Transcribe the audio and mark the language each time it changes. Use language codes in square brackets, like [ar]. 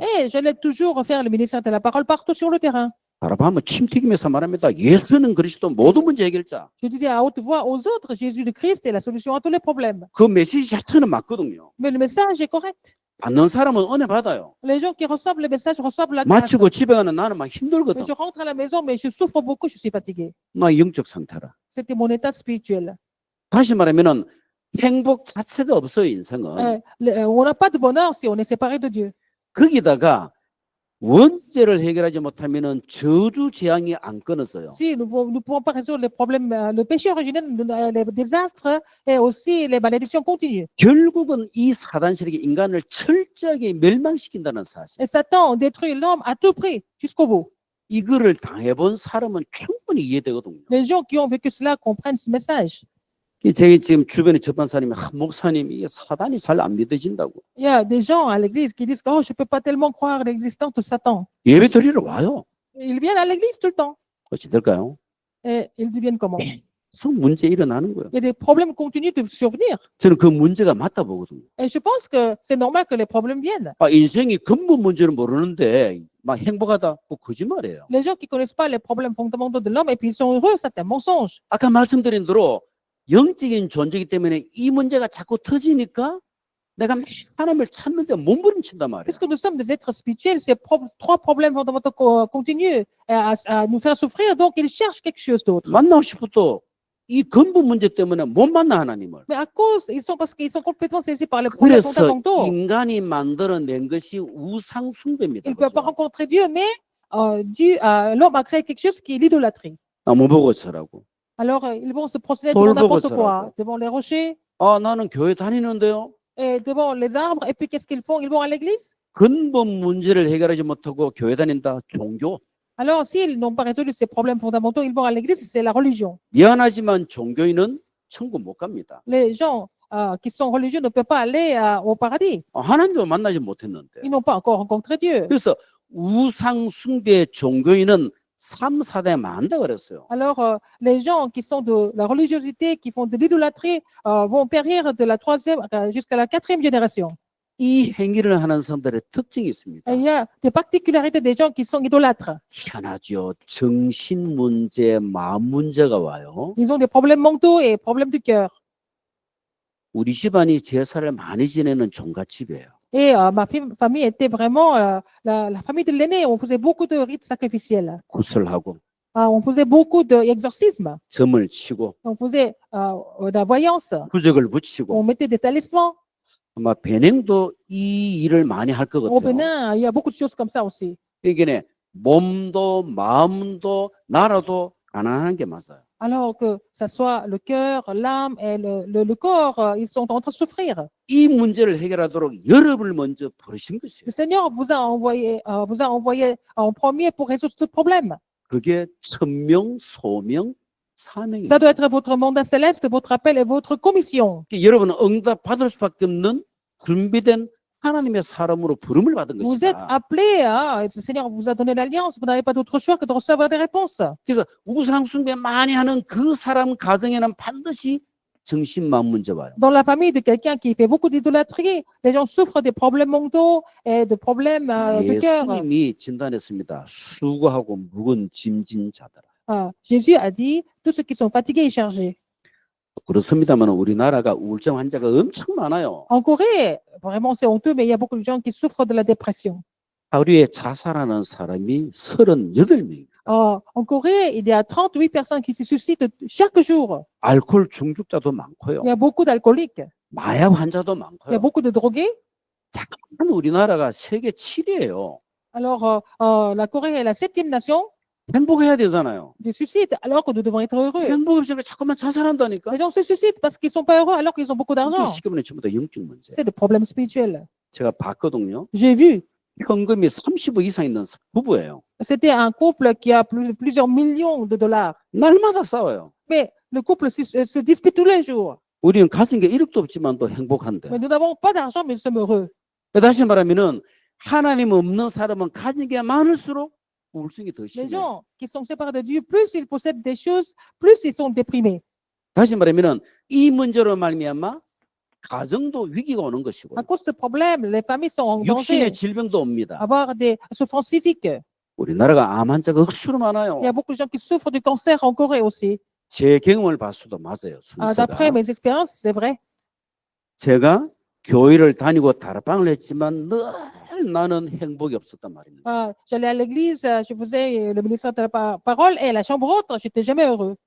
[fr] Et j'allais toujours faire le ministère de la parole partout sur le terrain. [ko] 다락방하면 침 튀기면서 말합니다. 예수는 그리스도 모든 문제 해결자. [fr] Je disais à haute voix aux autres, Jésus le Christ est la solution à tous les problèmes. [ko] 그 메시지 자체는 맞거든요. [fr] Mais le message est correct. [ko] 받는 사람은 은혜 받아요. [fr] Les gens qui reçoivent le message reçoivent la grâce. [ko] 마치고 집에 가는 나는 막 힘들거든. [fr] Mais je rentre à la maison, mais je souffre beaucoup, je suis fatigué. [ko] 나 영적 상태라. [fr] C'était mon état spirituel. [ko] 다시 말하면은 행복 자체가 없어요, 인생은. [fr] On n'a pas de bonheur si on est séparé de Dieu. [ko] 거기다가 원죄를 해결하지 못하면은 저주 재앙이 안 끊어져요. [fr] Si nous ne pouvons pas résoudre les problèmes, le péché originel, les désastres et aussi les malédictions continuent. [ko] 결국은 이 사단 세력이 인간을 철저하게 멸망시킨다는 사실. [fr] Et Satan détruit l'homme à tout prix, jusqu'au bout. [ko] 이거를 당해본 사람은 충분히 이해되거든요. [fr] Les gens qui ont vécu cela comprennent ce message. [ko] 제 지금 주변에 접한 사람이 목사님 이게 사단이 잘 안 믿어진다고. [fr] Il y a des gens à l'église qui disent oh, je ne peux pas tellement croire l'existence de Satan. [ko] 예배 드리러 와요. [fr] Ils viennent à l'église tout le temps. [ko] 어찌 될까요? [fr] Et ils deviennent comment? Il [ko] 계속 문제 일어나는 거예요. [fr] y a des problèmes continuent de survenir. [ko] 저는 그 문제가 맞다 보거든요. [fr] Et je pense que c'est normal que les problèmes viennent. [ko] 인생이 근본 문제를 모르는데 막 행복하다 그 거짓말이에요. [fr] Les gens qui ne connaissent pas les problèmes fondamentaux de l'homme et puis ils sont heureux, c'est un mensonge. [ko] 아까 말씀드린 대로 영적인 존재이기 때문에 이 문제가 자꾸 터지니까 내가 하나님을 찾는데 몸부림친단 말이에요. [fr] Puisque nous sommes des êtres spirituels, ces trois problèmes fondamentaux continuent à nous faire souffrir, donc ils cherchent quelque chose d'autre. [ko] 만나고 싶어도 이 근본 문제 때문에 못 만나 하나님을. [fr] Mais à cause, parce qu'ils sont complètement saisis par les problèmes [ko] 그래서 [fr] fondamentaux. [ko] 인간이 만들어낸 것이 우상 숭배입니다. [fr] Ils ne peuvent pas rencontrer Dieu, mais l'homme a créé quelque chose qui est l'idolâtrie. [ko] 나무 보고 서라고. [fr] Alors, ils vont se prosterner devant n'importe quoi, [ko] 돌보고 [fr] devant les rochers [ko] 나는 교회 다니는데요. [fr] et devant les arbres. Et puis, qu'est-ce qu'ils font? Ils vont à l'église. [ko] 근본 문제를 해결하지 못하고 교회 다닌다. 종교. [fr] Alors, s'ils n'ont pas résolu ces problèmes fondamentaux, ils vont à l'église, c'est la religion. [ko] 미안하지만 종교인은 천국 못 갑니다. [fr] Les gens qui sont religieux ne peuvent pas aller au paradis. [ko] 하나님도 만나지 못했는데. [fr] Ils n'ont pas encore rencontré Dieu. [ko] 그래서 우상 숭배 종교인은 3, 4대 많다 그랬어요. [fr] Alors, les gens qui sont de la religiosité, qui font de l'idolâtrie, vont périr de la 3e jusqu'à la 4e génération. [ko] 이 행위를 하는 사람들의 특징이 있습니다. [fr] Et il y a des particularités des gens qui sont idolâtres. [ko] 희한하죠. 정신 문제, 마음 문제가 와요. [fr] Ils ont des problèmes mentaux et problèmes du cœur. [ko] 우리 집안이 제사를 많이 지내는 종갓집이에요. [fr] Et ma famille était vraiment la famille de l'aîné. On faisait beaucoup de rites sacrificiels. [ko] 구슬하고 [fr] On faisait beaucoup d'exorcismes. [ko] 점을 치고 [fr] On faisait de la voyance. [ko] 부적을 붙이고 [fr] On mettait des talismans. [ko] 아마 베냉도 이 일을 많이 할 것 [fr] Au [ko] 같아요. [fr] Bénin, il y a beaucoup de choses comme ça aussi. [ko] 이게 몸도 마음도 나라도 가난한 게 맞아요. [fr] Alors que ça soit le cœur, l'âme et le corps, ils sont en train de souffrir. [ko] 이 문제를 해결하도록 여러분을 먼저 부르신 것이에요. [fr] Le Seigneur vous a envoyé en premier pour résoudre ce problème. [ko] 그게 천명, 소명, [fr] Ça [ko] 사명입니다. [fr] doit être votre mandat céleste, votre appel et votre commission. [ko] 여러분은 응답 받을 수밖에 없는 준비된 하나님의 사람으로 부름을 받은 [fr] Vous êtes [ko] 것이다. [fr] appelé, le Seigneur vous a donné l'alliance, vous n'avez pas d'autre choix que de recevoir des réponses. [ko] 그래서 우상 숭배 많이 하는 그 사람 가정에는 반드시 정신마음 문제 와요. [fr] Dans la famille de quelqu'un qui fait beaucoup d'idolâtrie, les gens souffrent des problèmes mentaux et de problèmes de cœur. [ko] 예수님이 진단했습니다. 수고하고 무거운 짐진 자들아. [fr] Jésus a dit, tous ceux qui sont fatigués et chargés. [ko] 그렇습니다만 우리나라가 우울증 환자가 엄청 많아요. [fr] En Corée, vraiment c'est honteux, mais il y a beaucoup de gens qui souffrent de la dépression. [ko] 하루에 자살하는 사람이 38명입니다. [fr] En Corée, il y a 38 personnes qui se suicident chaque jour. [ko] 알코올 중독자도 많고요. [fr] Il y a beaucoup d'alcooliques, [ko] 마약 환자도 [fr] il y a [ko] 많고요. [fr] beaucoup de drogués. [ko] 잠깐 우리나라가 세계 7위예요. [fr] Alors, la Corée est la 7e nation [ko] 행복해야 되잖아요. [fr] du suicide, alors que nous devons être heureux. [ko] 행복 없으니까 자꾸만 자살한다니까. [fr] Les gens se suicident parce qu'ils sont pas heureux alors qu'ils ont beaucoup d'argent. [ko] 시기분에 전부 다 영적 문제. [fr] C'est des problèmes spirituels. [ko] 제가 봤거든요. [fr] J'ai vu, [ko] 현금이 30억 이상 있는 부부예요. [fr] c'était un couple qui a plusieurs millions de dollars. [ko] 날마다 싸워요. [fr] Mais le couple se dispute tous les jours. [ko] 우리는 가진 게 1억도 없지만 또 행복한데. [fr] Mais nous n'avons pas d'argent, mais nous sommes heureux. [ko] 다시 말하면은 하나님 없는 사람은 가진 게 많을수록 우울증이 더 [fr] Les [ko] 심해요. [fr] gens qui sont séparés de Dieu, plus ils possèdent des choses, plus ils sont déprimés. [ko] 다시 말하면은 이 문제로 말미암아 가정도 위기가 오는 것이고 [fr] À cause de ce problème, les familles sont en [ko] 육신의 질병도 옵니다. [fr] avoir des souffrances physiques. [ko] 우리나라가 암 환자가 억수로 많아요. [fr] Il y a beaucoup de gens qui souffrent du cancer en Corée aussi. [ko] 제 경험을 봤어도 맞아요. [fr] D'après [ko] 순서가. [fr] mes expériences, c'est vrai. [ko] 제가 교회를 다니고 다락방을 했지만 늘 나는 행복이 없었단 말입니다. [fr] J'allais à l'église, je faisais le ministère de la parole et à la chambre haute, j'étais jamais heureux.